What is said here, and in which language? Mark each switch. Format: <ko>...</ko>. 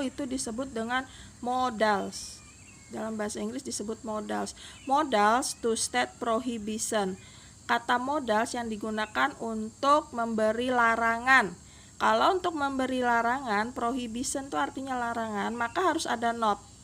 <id>Itu disebut dengan modals. Dalam bahasa Inggris disebut modals.</id> <en>Modals to state prohibition.</en> <id>Kata modals yang digunakan untuk memberi larangan. Kalau untuk memberi larangan, prohibition itu artinya larangan, maka harus ada not.</id>